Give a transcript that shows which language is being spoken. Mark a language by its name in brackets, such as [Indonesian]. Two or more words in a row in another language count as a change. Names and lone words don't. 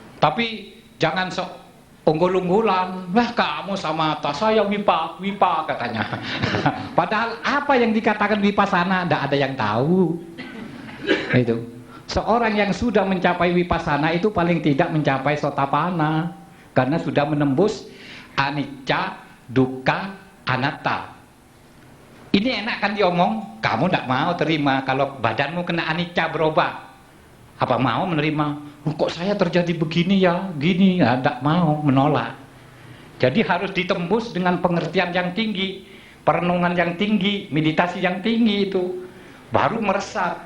[Indonesian] Tapi jangan sok unggul-unggulan. Wah, kamu sama atas, saya wipa katanya. Padahal apa yang dikatakan wipasana tidak ada yang tahu. Itu. Seorang yang sudah mencapai wipasana itu paling tidak mencapai sotapana, karena sudah menembus [Pali] anicca, dukkha, anatta. [Indonesian] Ini enak kan diomong, kamu tidak mau terima kalau badanmu kena anicca berubah. Apa mau menerima? Kok saya terjadi begini ya, gini ya, tidak mau, menolak. Jadi harus ditembus dengan pengertian yang tinggi, perenungan yang tinggi, meditasi yang tinggi itu, baru meresap.